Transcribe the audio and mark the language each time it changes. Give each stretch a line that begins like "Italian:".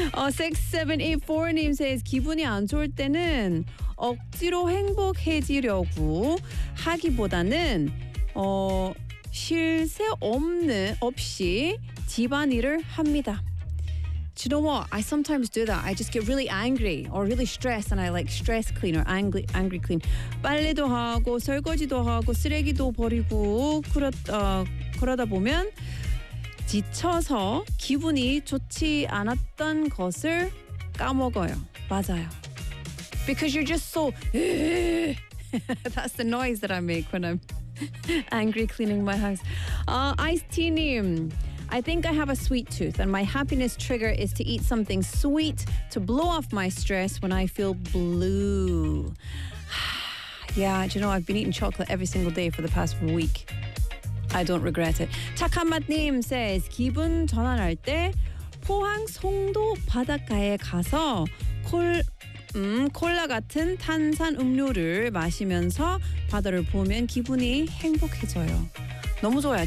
English: 6784 name says,
Korean: 기분이 안 좋을 때는 억지로 행복해지려고 하기보다는 쉴새 없이 집안일을 합니다.
English: Do you know what? I sometimes do that. I just get really angry or really stressed and I like stress clean or angry clean.
Korean: 빨래도 하고 설거지도 하고 쓰레기도 버리고 그러다 보면 지쳐서 기분이 좋지 않았던 것을 까먹어요. 맞아요.
English: Because you're just so... That's the noise that I make when I'm angry cleaning my house. Ice tea name. I think I have a sweet tooth and my happiness trigger is to eat something sweet to blow off my stress when I feel blue. Yeah, do you know, I've been eating chocolate every single day for the past week. I don't regret it.
Korean: 착한 맛님 says, 기분 전환할 때 포항 송도 바닷가에 가서 콜라 같은 탄산 음료를 마시면서 바다를 보면 기분이 행복해져요. 너무 좋아요.